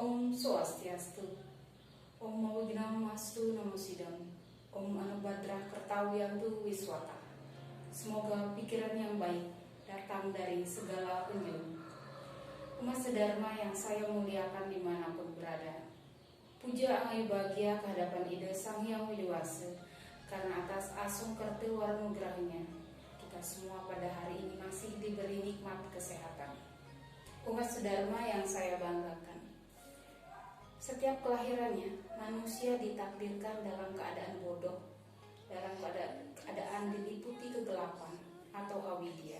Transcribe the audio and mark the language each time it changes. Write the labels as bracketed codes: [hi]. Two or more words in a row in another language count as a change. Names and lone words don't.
[sa] Om Swastiastu, Om Mawignawastu Namo Sidam, Om Anubhadra Kertawiyantu Wiswata. [id] Semoga pikiran yang baik datang dari segala penjuru. Umat sedharma yang saya muliakan dimanapun berada, puja angai bahagia kehadapan Ida Sang Hyang Widi-Wasa, karena atas asung kerti wanugerahnya kita semua pada hari ini masih diberi nikmat kesehatan. Umat sedharma yang saya banggakan, setiap kelahirannya manusia ditakdirkan dalam keadaan bodoh, dalam keadaan diliputi kegelapan atau avidya.